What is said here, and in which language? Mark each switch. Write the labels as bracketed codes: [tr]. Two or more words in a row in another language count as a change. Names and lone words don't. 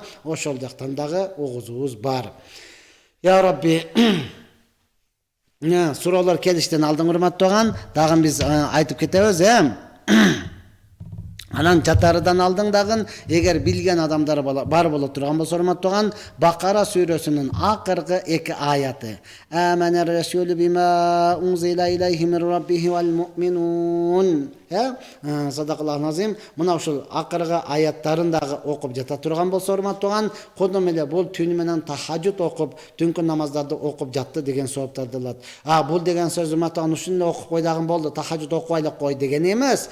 [ky] Ошол жактан дагы угузубуз бар. [ar] يا رب, [ky] суроолор келиштен алдың, урматтуу туган, дагы биз айтып кетебиз, Анан жатарыдан алдың дагы, эгер билген адамдар бар боло турган болсо, урматтуу туган, Бакара сүрөсүнүн акыркы 2 аяты. [ar] آمن الرسول بما أنزل إليه من ربه والمؤمنون. صدق الله العظيم. [ky] Мына ушул акыркы аяттарын дагы окуп жата турган болсо, урматтуу туган, кодом эле бул түнү менен тахажжуд окуп, түнкү намаздарды окуп жатты деген сооптарды алат. Бул деген сөз, урматтуу туган, ушуну окуп койдагын болду, тахажжуд окубайлы кой деген эмес.